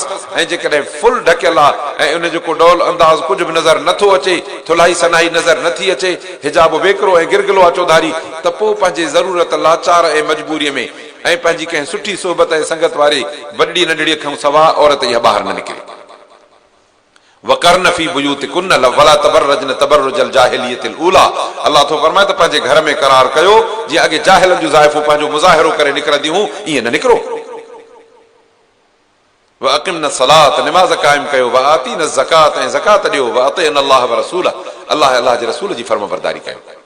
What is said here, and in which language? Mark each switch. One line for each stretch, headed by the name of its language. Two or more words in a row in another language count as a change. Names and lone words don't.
Sindhi: ऐं जेकॾहिं फुल ढकियल आहे ऐं उन जो को डौल अंदाज़ कुझु बि नज़र नथो अचे, थुलाई सनाई नज़र नथी अचे, हिजाब वेकिरो ऐं गिरगिलो आहे चौधारी, त पोइ पंहिंजे ज़रूरत लाचार ऐं मजबूरीअ में ऐं पंहिंजी कंहिं सुठी सोबत ऐं संगत वारे वॾी नंढड़ीअ खां सवाइ औरत इहा ॿाहिरि न निकिरे।
Arabic: وقرن في بيوتكن ولا تبرجن تبرج الجاهلية الأولى,
Sindhi: अल्लाह थो फरमाए त पंहिंजे घर में करार कयो जीअं अॻे जाहिलनि जूं ज़ाइफूं पंहिंजो मुज़ाहिरो करे निकिरंदियूं हुयूं, ईअं न निकिरो।
Arabic: وأقمن الصلاة,
Sindhi: नमाज़ क़ाइम कयो,
Arabic: وآتين الزكاة,
Sindhi: ऐं ज़कात ॾियो,
Arabic: وأطعن الله و رسوله,
Sindhi: अल्लाह जे रसूल जी फर्माबरदारी कयो।